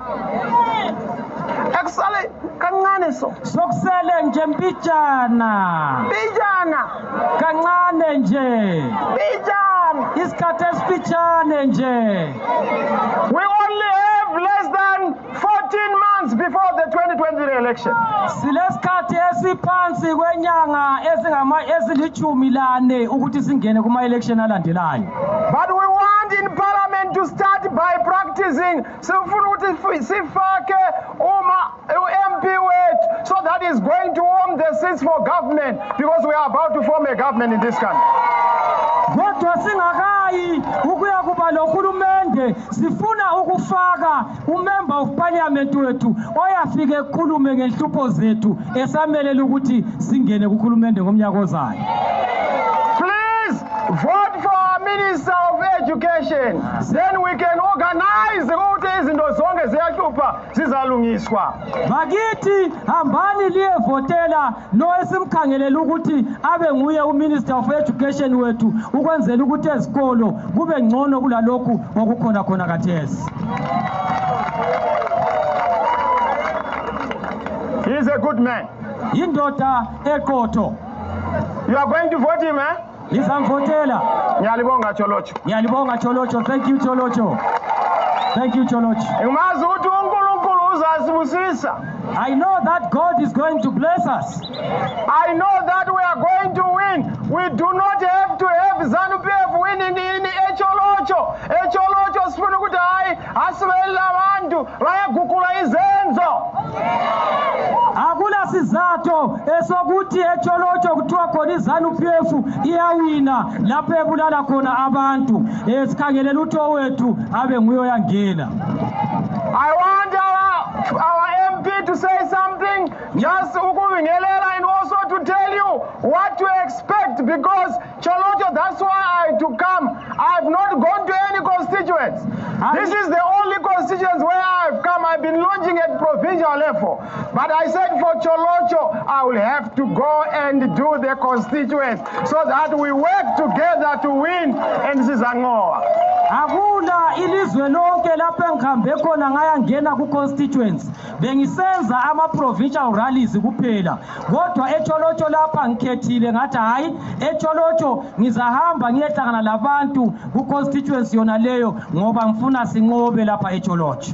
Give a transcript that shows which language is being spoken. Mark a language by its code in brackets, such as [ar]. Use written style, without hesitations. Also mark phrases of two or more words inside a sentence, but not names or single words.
[nd] Eksale kancane so sokusele nje mbijana kancane nje isikhathi esifitshane nje. [en] We only have less than 14 months before the 2020 election. [nd] Silesikhathi esiphansi kwenyanga ezilithumi ukuthi singene kuma election alandelayo. [en] But we want in parliament to start by practicing [nd] sifuna ukuthi sifake MP wethu [en] so that is going to warm the seats for government, because we are about to form a government in this country. [nd] Kodwa singakayi ukuya kuba lohulumende sifuna ukufaka [en] umember of parliament [nd] wethu oyafike ekhulume ngenhlupho zethu esamelela ukuthi singene kukhulumende ngomnyaka ozayo. [en] Please vote for our Minister of Education. Then we can organize [nd] ukuthi izinto zonke ziyahlupha zizalungiswa. Bakithi hambani liyevotela lo esimkhangelela ukuthi abe nguye [en] uMinister of Education [nd] wethu ukwenzela ukuthi ezikolo kube ngcono kulalokhu okukhona khona kathesi. [en] He is a good man. [nd] Indoda eqotho. [en] You are going to vote him, eh? [nd] Ngizamvotela. Ngiyalibonga Tsholotsho. Ngiyalibonga Tsholotsho. [en] Thank you Tsholotsho. Thank you Tsholotsho. [nd] Umazi ukuthi uNkulunkulu uzasibusisa. [en] I know that God is going to bless us. I know that we are going to win. We do not have to have ZANU-PF winning in Tsholotsho. [nd] Tsholotsho sifuna ukuthi hayi asibelele abantu bayagugula izenzo. Akula sizatho esokuthi eTsholotsho kuthiwa khona iZANU-PF iyawina lapho ebulala khona abantu esikhangelela utho wethu abe nguye oyangena. [en] I want our MP to say something, just ukubingelela, and also to tell you what to expect, because Tsholotsho, that's why I had to come. I have not gone to any constituents. This is the only constituents where I have come. I've been launching at provincial level. But I said for Tsholotsho, I will have to go and do the constituents so that we work together to win and sizangoa. [nd] Akula ilizwe lonke lapho engihambe khona ngayangena ku constituents bengisenza ama [en] provincial rallies [nd] kuphela, kodwa eTsholotsho lapha ngikhethile ngathi hayi eTsholotsho ngizahamba ngiyehlangana labantu ku constituents yona leyo ngoba ngifuna sinqobe lapha eTsholotsho.